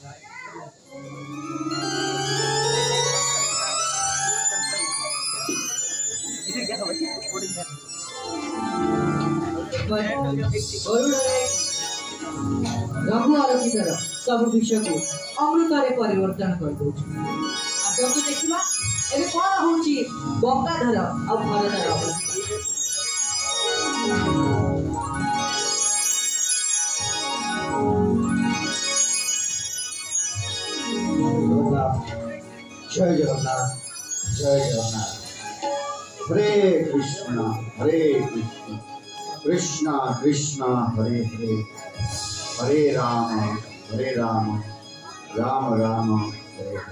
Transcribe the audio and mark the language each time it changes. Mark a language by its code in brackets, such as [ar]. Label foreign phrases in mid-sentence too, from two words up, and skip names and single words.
[or] ରଘୁ ଅରକ୍ଷିତର ସବୁ ବିଷୟକୁ ଅମୃତରେ ପରିବର୍ତ୍ତନ କରିଦଉଛି। ଆସନ୍ତୁ ଦେଖିବା ଏବେ କଣ ହଉଛି ଗଙ୍ଗାଧର ଆଉ ଭରତର ଅବସ୍ଥା। [hi] जय जगन्नाथ जय जगन्नाथ। [sa] हरे कृष्ण कृष्ण कृष्ण हरे हरे, हरे राम राम राम हरे हरे।